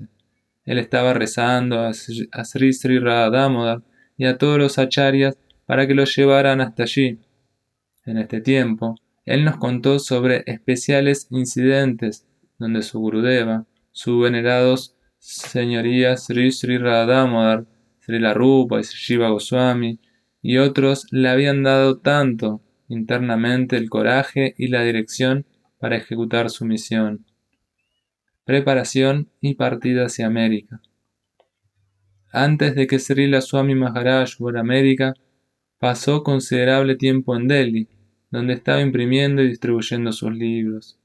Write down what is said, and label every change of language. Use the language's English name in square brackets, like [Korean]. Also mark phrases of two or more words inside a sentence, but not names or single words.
[Spanish] Él estaba rezando a Sri Sri Radha Damodar y a todos los acharyas para que lo llevaran hasta allí. En este tiempo, él nos contó sobre especiales incidentes donde su Gurudeva, su venerados señorías Sri Sri Radha Damodar, Srila Rupa y Sri Shiva Goswami y otros le habían dado tanto internamente el coraje y la dirección para ejecutar su misión. Preparación y partida hacia América. Antes de que Srila Swami Maharaj fuera a América, pasó considerable tiempo en Delhi, donde estaba imprimiendo y distribuyendo sus libros.